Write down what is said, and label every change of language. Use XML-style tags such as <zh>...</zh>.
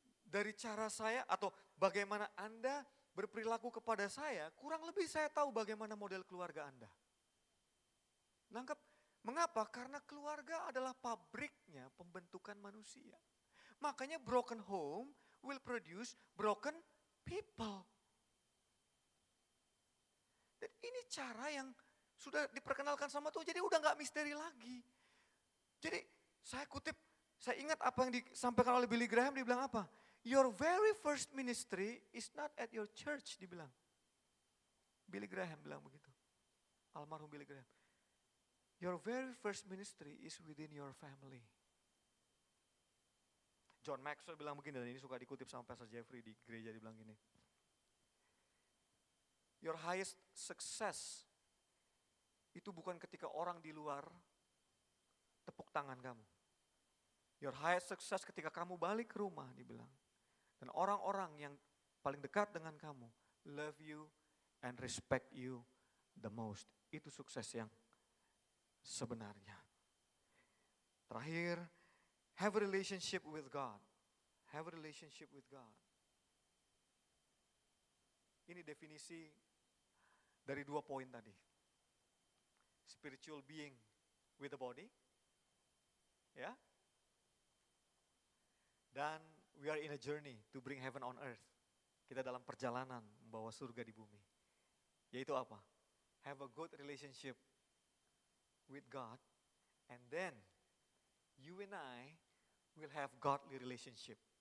<id>Dari cara saya atau bagaimana Anda berperilaku kepada saya, kurang lebih saya tahu bagaimana model keluarga Anda. Nangkep? Mengapa? Karena keluarga adalah pabriknya pembentukan manusia.</id> <en>Makanya broken home will produce broken people.</en> <id>Dan ini cara yang sudah diperkenalkan sama Tuhan, jadi udah gak misteri lagi. Jadi saya kutip, saya ingat apa yang disampaikan oleh Billy Graham, dibilang apa?</id> <en>Your very first ministry is not at your church, dibilang.</en> <id>Billy Graham bilang begitu. Almarhum Billy Graham.</id> <en>Your very first ministry is within your family.</en> <id>John Maxwell bilang begini, dan ini suka dikutip sama Pastor Jeffrey di gereja, dibilang gini.</id> <en>Your highest success</en> <id>itu bukan ketika orang di luar tepuk tangan kamu.</id> <en>Your highest success</en> <id>ketika kamu balik ke rumah, dibilang. Dan orang-orang yang paling dekat dengan kamu</id> <en>love you and respect you the most.</en> <id>Itu sukses yang sebenarnya.</id> <en>Terakhir, have a relationship with God. Have a relationship with God.</en> <id>Ini definisi dari 2 poin tadi.</id> <en>Spiritual being with the body. Ya.</en> <id>Dan</id> <en>we are in a journey to bring heaven on earth.</en> <id>Kita dalam perjalanan membawa surga di bumi. Yaitu apa?</id> <en>Have a good relationship with God, and then you and I will have godly relationship.</en>